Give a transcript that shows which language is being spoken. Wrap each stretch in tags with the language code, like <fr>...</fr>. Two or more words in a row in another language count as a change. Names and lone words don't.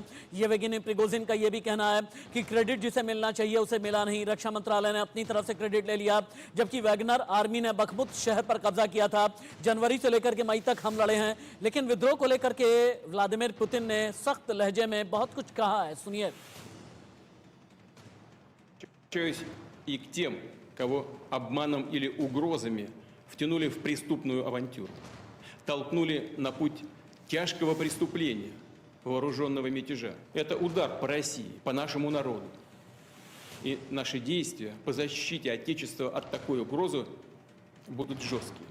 <hi>येवगेनी प्रिगोजिन का यह भी कहना है कि क्रेडिट जिसे मिलना चाहिए उसे मिला नहीं, रक्षा मंत्रालय ने अपनी तरफ से क्रेडिट ले लिया, जबकि वैगनर आर्मी ने बखमुत शहर पर कब्जा किया था। जनवरी से लेकर के मई तक हम लड़े हैं, लेकिन विद्रोह को लेकर के व्लादिमीर पुतिन ने सख्त लहजे में बहुत कुछ कहा है, सुनिए।</hi> <ru>И к тем, кого обманом или угрозами втянули в преступную авантюру, толкнули на путь тяжкого преступления, вооруженного мятежа. Это удар по России, по нашему народу. И наши действия по защите Отечества от такой угрозы будут жесткие.</ru>